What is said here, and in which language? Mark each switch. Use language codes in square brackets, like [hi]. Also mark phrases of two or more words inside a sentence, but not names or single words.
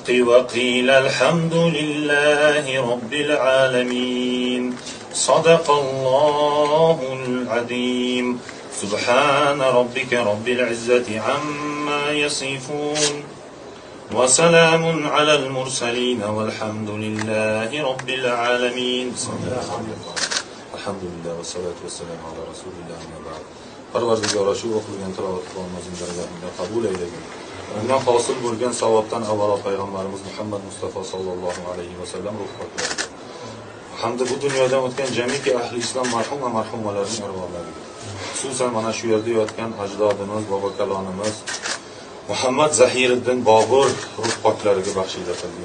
[ar] وقيل الحمد لله رب العالمين صدق الله العظيم سبحان ربك رب العزة عما يصفون وسلام على المرسلين والحمد لله رب العالمين الحمد لله والصلاة والسلام على رسول الله أما بعد [uz] Parvardigora shu o'qilgan tilovat qilganimizning darajasini qabul aylagan. Undan hosil bo'lgan savobdan avvalo payg'ambarimiz Muhammad Mustafa [ar] صلى الله عليه وسلم [uz] ruh poklariga hamda bu dunyodan o'tgan jamiki ahli islom marhum va marhumalarning arvohlariga, xususan mana shu yerda yotgan ajdodimiz, bobokalonimiz Muhammad Zahiriddin Bobur ruh poklariga baxshida qildi.